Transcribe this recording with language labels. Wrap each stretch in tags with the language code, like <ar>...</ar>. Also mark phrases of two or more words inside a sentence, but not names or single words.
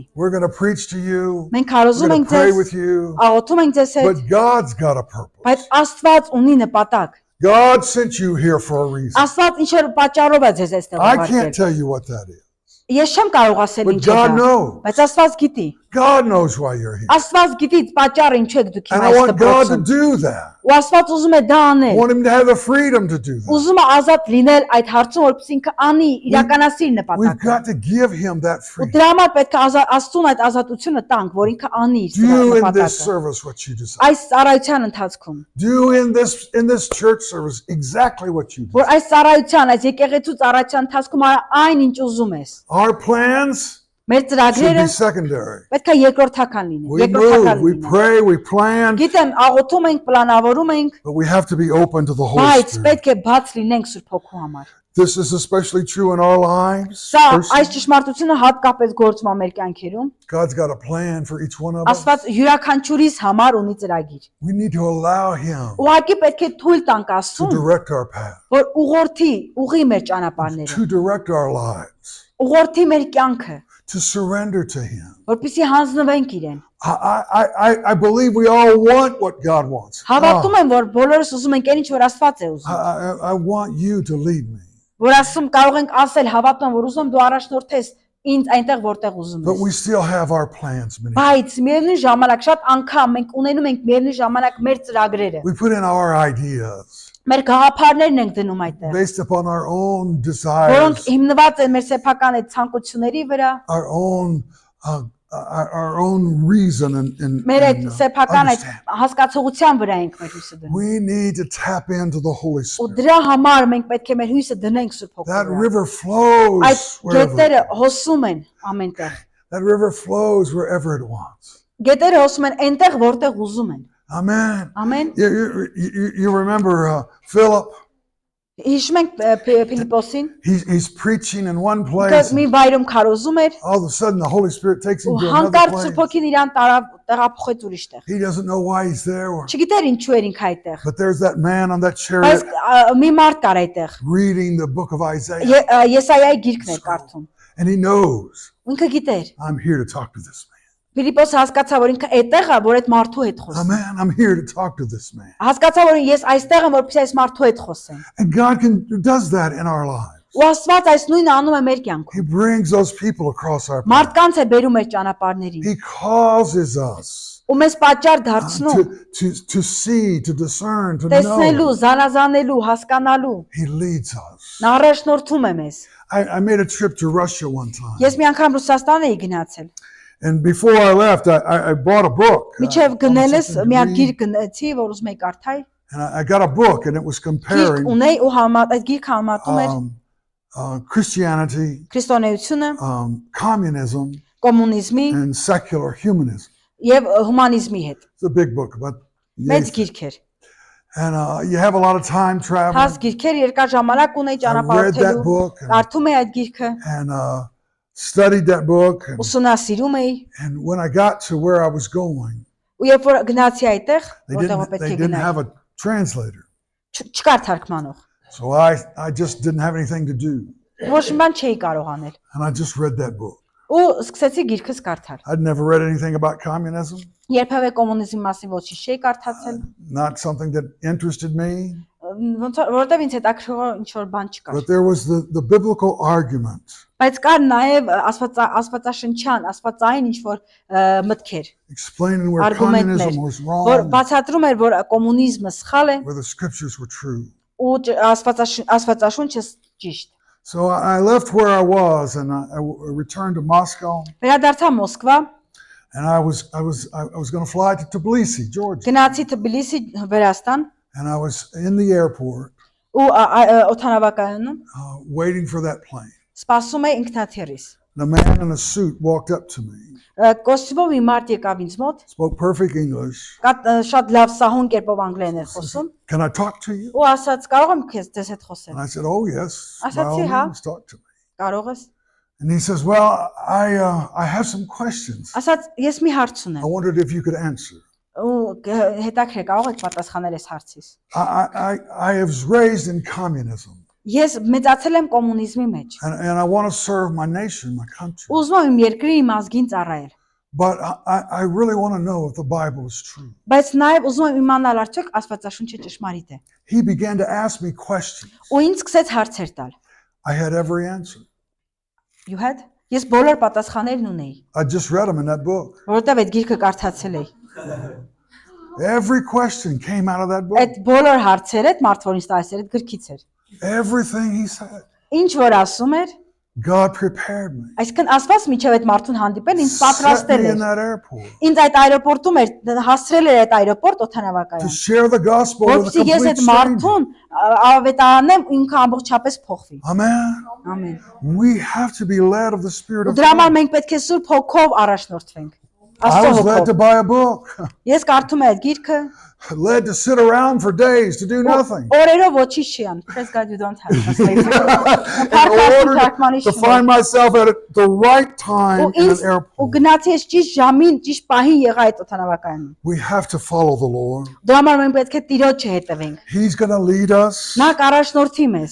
<en>We're going to preach to you.</en> <hy>Մենք</hy> <en>We're</en> <hy>հարոզում</hy> <en>going</en> <hy>ենք</hy> <en>to pray</en> <hy>ձեզ,</hy> <en>with you.</en> <hy>աղոթում ենք ձեզ հետ,</hy> <en>But God's got a purpose.</en> <hy>բայց Աստված ունի նպատակ։</hy> <en>God sent you here for a reason.</en> <hy>Աստված ինչ որ պատճառով է ձեզ այստեղ</hy> <en>I can't</en> <hy>ուղարկել։</hy> <en>tell you what that is.</en> <hy>Ես չեմ կարող ասել</hy> <en>But</en> <hy>ինչ է</hy> <en>God</en> <hy>դա,</hy> <en>knows.</en> <hy>բայց Աստված գիտի։</hy> <en>God knows why you're here.</en> <hy>Աստված գիտի պատճառը ինչու եք դուք</hy> <en>And</en> <hy>հիմա</hy> <en>I</en> <hy>այս</hy> <en>want God to</en> <hy>դպրոցում։</hy> <en>do that.</en> <hy>Ու Աստված ուզում է դա</hy> <en>I</en> <hy>անել։</hy> <en>want him to have the freedom to do that.</en> <hy>Ուզում է ազատ լինել այդ հարցում, որպեսզի ինքը անի, իրականացի իր</hy> <en>We've</en> <hy>նպատակը։</hy> <en>got to give him that</en> <hy>Ու</hy> <en>freedom.</en> <hy>դրա համար պետք է Աստծուն այդ ազատությունը տանք, որ ինքը անի իր</hy> <en>Do in this</en> <hy>նպատակը։</hy> <en>service what you desire.</en> <hy>Այս ծառայության ընթացքում,</hy> <en>Do in this church service exactly what you</en> <hy>որ</hy> <en>desire.</en> <hy>այս ծառայության, այս եկեղեցու ծառայության ընթացքում արա այն ինչ ուզում ես։</hy> <en>Our plans</en> <hy>Մեր</hy> <en>should</en> <hy>ծրագրերը</hy> <en>be secondary.</en> <hy>պետք է երկրորդական լինեն,</hy> <en>We</en> <hy>երկրորդական</hy> <en>move, we</en> <hy>լինեն։</hy> <en>pray, we plan,</en> <hy>Գիտեմ, աղոթում ենք, պլանավորում ենք,</hy> <en>but we have to be open to the Holy</en> <hy>բայց</hy> <en>Spirit.</en> <hy>պետք է բաց լինենք Սուրբ Հոգու համար։</hy> <en>This is especially true in our lives.</en> <hy>Սա</hy> <en>personally.</en> <hy>այս ճշմարտությունը հատկապես գործում է մեր կյանքերում։</hy> <en>God's got a plan for each one of us.</en> <hy>Աստված յուրաքանչյուրիս համար ունի ծրագիր։</hy> <en>We need to allow Him</en> <hy>Ուղղակի պետք է թույլ տանք</hy> <en>to</en> <hy>Աստծուն,</hy> <en>direct our path,</en> <hy>որ ուղի մեր ճանապարհները,</hy> <en>to direct our lives,</en> <hy>ուղղորդի մեր կյանքը,</hy> <en>to surrender to Him.</en> <hy>որպեսզի հանձնվենք իրեն։</hy> <en>I believe we all want what God wants.</en> <hy>Հավատում եմ, որ բոլորս ուզում ենք այն ինչ որ Աստված է ուզում։</hy> <en>I want you to lead me.</en> <hy>Որ ասում կարող ենք ասել, հավատում եմ, որ ուզում եմ դու առաջնորդես ինձ այնտեղ որտեղ ուզում</hy> <en>But we</en> <hy>ես։</hy> <en>still have our plans.</en> <hy>Բայց միևնույն ժամանակ շատ անգամ մենք ունենում ենք միևնույն ժամանակ մեր ծրագրերը։</hy> <en>We put in our ideas</en> <hy>Մեր գաղափարներն ենք դնում այդտեղ,</hy> <en>based upon our own</en> <hy>որոնք</hy> <en>desires,</en> <hy>հիմնված են մեր սեփական այդ ցանկությունների վրա,</hy> <en>our own reason and</en> <hy>մեր այդ սեփական այդ</hy> <en>understanding.</en> <hy>հասկացողության վրա ենք մեր հույսը դնում։</hy> <en>We need to tap into the Holy</en> <hy>Ու</hy> <en>Spirit.</en> <hy>դրա համար մենք պետք է մեր հույսը դնենք Սուրբ</hy> <en>That</en> <hy>Հոգու վրա։</hy> <en>river flows</en> <hy>Այդ</hy> <en>wherever.</en> <hy>գետերը հոսում են ամենտեղ։</hy> <en>That river flows wherever it wants.</en> <hy>Գետերը հոսում են այնտեղ, որտեղ ուզում են։</hy> <en>Amen.</en> <hy>Ամեն։</hy> <en>You remember Philip?</en> <hy>Հիշում ենք Փիլիպոսին,</hy> <en>He's preaching in one</en> <hy>ինքը</hy> <en>place.</en> <hy>մի վայրում քարոզում էր,</hy> <en>All of a sudden, the Holy Spirit takes him</en> <hy>ու</hy> <en>to another</en> <hy>հանկարծ</hy> <en>place.</en> <hy>Սուրբ Հոգին իրան տեղափոխեց ուրիշտեղ։</hy> <en>He doesn't know why he's there.</en> <hy>Չգիտեր ինչու էր ինքը այդտեղ։</hy> <en>But there's that man on that</en> <hy>Բայց</hy> <en>chariot</en> <hy>մի մարդ կար այդտեղ։</hy> <en>reading the book of Isaiah.</en> <hy>Եսայայի գիրքն էր կարդում։</hy> <en>And he knows,</en> <hy>Ինքը գիտեր։</hy> <en>I'm here to talk to this man.</en> <hy>Փիլիպոսը հասկացավ, որ ինքը այդտեղ է, որ այդ մարդու հետ խոսի։</hy> <en>Amen. I'm here to talk to this man.</en> <hy>Հասկացավ, որ ես այստեղ եմ, որպեսզի այս մարդու հետ խոսեմ։</hy> <en>And God does that in our lives.</en> <hy>Ու Աստված այս նույնը անում է մեր կյանքում։</hy> <en>He brings those people across our path.</en> <hy>Մարդկանց է բերում մեր ճանապարհներին։</hy> <en>He causes us</en> <hy>Ու մեզ պատճառ դարձնում</hy> <en>to see, to discern, to</en> <hy>տեսնելու,</hy> <en>know.</en> <hy>զանազանելու, հասկանալու։</hy> <en>He leads us.</en> <hy>Նա առաջնորդում է մեզ։</hy> <en>I made a trip to Russia one time.</en> <hy>Ես մի անգամ Ռուսաստան էի գնացել։</hy> <en>And before I left, I bought a book.</en> <hy>Միջև գնելս</hy> <en>Something to</en> <hy>մի հատ</hy> <en>read.</en> <hy>գիրք գնացի, որ ուզում էի կարդալ։</hy> <en>And I got a book, and it was</en> <hy>Գիրք</hy> <en>comparing</en> <hy>ունեի ու այդ գիրքը համատում էր</hy> <en>Christianity,</en> <hy>քրիստոնեությունը,</hy> <en>communism,</en> <hy>կոմունիզմի</hy> <en>and secular humanism.</en> <hy>եւ հումանիզմի հետ։</hy> <en>It's a big book, but</en> <hy>Մեծ գիրք էր։</hy> <en>and you have a lot of time traveling.</en> <hy>Հաս գիրքեր երկար ժամանակ ունեի</hy> <en>I read that</en> <hy>ճանապարհորդելու։</hy> <en>book</en> <hy>Կարդում էի այդ գիրքը,</hy> <en>and studied that book.</en> <hy>ուսումնասիրում էի,</hy> <en>And when I got to where I was going,</en> <hy>ու երբ որ գնացի այդտեղ,</hy> <en>they</en> <hy>որտեղ</hy> <en>didn't,</en> <hy>պետք</hy> <en>they</en> <hy>է</hy> <en>didn't</en> <hy>գնայի,</hy> <en>have a translator.</en> <hy>չկար թարգմանող։</hy> <en>So I just didn't have anything to do.</en> <hy>Ոչ մի բան չէի կարող անել։</hy> <en>And I just read that book.</en> <hy>Ու սկսեցի գիրքս կարդալ։</hy> <en>I'd never read anything about communism,</en> <hy>Երբևէ կոմունիզմի մասին ոչինչ չէի կարդացել,</hy> <en>not something that interested me.</en> <hy>որովհետև ինձ հետաքրքրող ինչ որ բան չկար։</hy> <en>But there was the biblical argument</en> <hy>Բայց կար նաև աստվածաշնչյան, աստվածային ինչ որ մտքեր,</hy> <en>explaining where</en> <hy>Argumentներ,</hy> <en>communism was</en> <hy>որ</hy> <en>wrong,</en> <hy>բացատրում էր, որ կոմունիզմը սխալ է</hy> <en>where the scriptures were true.</en> <hy>ու աստվածաշունչը ճիշտ։</hy> <en>So I left where I was and I returned to Moscow,</en> <hy>Վերադարձա Մոսկվա,</hy> <en>and I was going to fly to Tbilisi, Georgia,</en> <hy>գնացի Թբիլիսի Վրաստան</hy> <en>and I was in the airport</en> <hy>ու օթանավակայանում</hy> <en>waiting for that plane.</en> <hy>սպասում էի ինքնաթիռից։</hy> <en>And a man in a suit walked up to me,</en> <hy>Կոստյումով մի մարդ եկավ ինձ մոտ,</hy> <en>spoke perfect English.</en> <hy>շատ լավ սահուն կերպով անգլերեն էր խոսում,</hy> <en>Can I talk to you?</en> <hy>ու ասաց՝ կարող եմ ձեզ հետ խոսել։</hy> <en>And I said, oh yes, by</en> <hy>Ասացի,</hy> <en>all</en> <hy>հա։</hy> <en>means, talk to me.</en> <hy>Կարող ես։</hy> <en>And he says, well, I have some questions.</en> <hy>Ասաց՝ ես մի հարց</hy> <en>I</en> <hy>ունեմ։</hy> <en>wondered if you could answer.</en> <hy>Ու հետաքրքիր կարող եք պատասխանել այս հարցից։</hy> <en>I was raised in communism,</en> <hy>Ես մեծացել եմ կոմունիզմի մեջ։</hy> <en>and I want to serve my nation, my country.</en> <hy>Ուզում եմ իմ երկրի իմ ազգին ծառայել,</hy> <en>But I really want to know if the Bible is true.</en> <hy>բայց նաև ուզում եմ իմանալ արդյոք Աստվածաշունչը ճշմարիտ է։</hy> <en>He began to ask me questions.</en> <hy>Ու ինձ սկսեց հարցեր տալ։</hy> <en>I had every answer. You had?</en> <hy>Ես բոլոր պատասխաններն ունեի,</hy> <en>I just read them in that book.</en> <hy>որովհետև այդ գիրքը կարդացել էի։</hy> <en>Every question came out of that book.</en> <hy>Այդ բոլոր հարցերը, այդ մարդ որին ստացել էր, այդ գրքից էր։</hy> <en>Everything he said.</en> <hy>Ինչ որ ասում էր,</hy> <en>God prepared me.</en> <hy>այսինքն Աստված միջև այդ մարդուն հանդիպել ինձ</hy> <en>Set</en> <hy>պատրաստել</hy> <en>me in</en> <hy>էր։</hy> <en>that airport</en> <hy>Ինձ այդ այրոպորտում էր հասցրել էր այդ այրոպորտ</hy> <en>to</en> <hy>օթանավակայան։</hy> <en>share the gospel with a</en> <hy>Որպեսզի ես</hy> <en>complete</en> <hy>այդ</hy> <en>stranger.</en> <hy>մարդուն ավետարանեմ ու ինքը ամբողջապես փոխվի։</hy> <en>Amen.</en> <hy>Ամեն։</hy> <en>We have to be led of the Spirit</en> <hy>Ու</hy> <en>of</en> <hy>դրա համար</hy> <en>God.</en> <hy>մենք պետք է Սուրբ Հոգով առաջնորդվենք։</hy> <en>I</en> <hy>Աստծո</hy> <en>was led to</en> <hy>հոգով։</hy> <en>buy a book.</en> <hy>Ես կարդում եմ այդ գիրքը,</hy> <en>led to sit around for days to do nothing.</en> <hy>Օրերով ոչինչ չի անում։</hy> <en>Praise God you don't have translation։ In order to find myself at the right time in an</en> <hy>Ու</hy> <en>airport.</en> <hy>գնացի ես ճիշտ ժամին, ճիշտ պահին եղա այդ օթանավակայանում։</hy> <en>We have to follow the Lord.</en> <hy>Դրա համար մենք պետք է Տիրոջը հետևենք։</hy> <en>He's going to lead us.</en> <hy>Նա կառաջնորդի մեզ։</hy>